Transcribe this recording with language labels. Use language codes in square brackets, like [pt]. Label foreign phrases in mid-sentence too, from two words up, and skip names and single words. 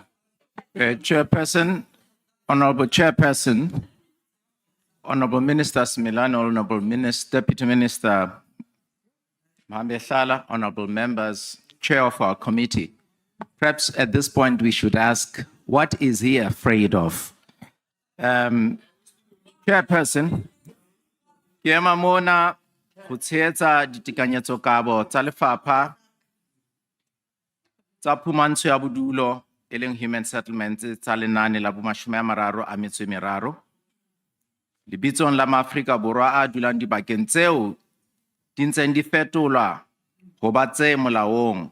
[en] Chairperson, Honorable Chairperson, Honorable Minister Simelane, Honorable Deputy Minister Mahambesala, Honorable Members, Chair of our committee. Perhaps at this point we should ask, what is he afraid of? Chairperson, [tn] ke ema mona go tshegetsa ditekanyetsokabo tsa lefapha tsa phumantsho ya bodulo e leng [en] human settlements [tn] tsa lenaane la bo30 lebitsong la maAfrika Borwa a dulang dibakeng tseo di ntseng di fetolwa go ba tse molaong.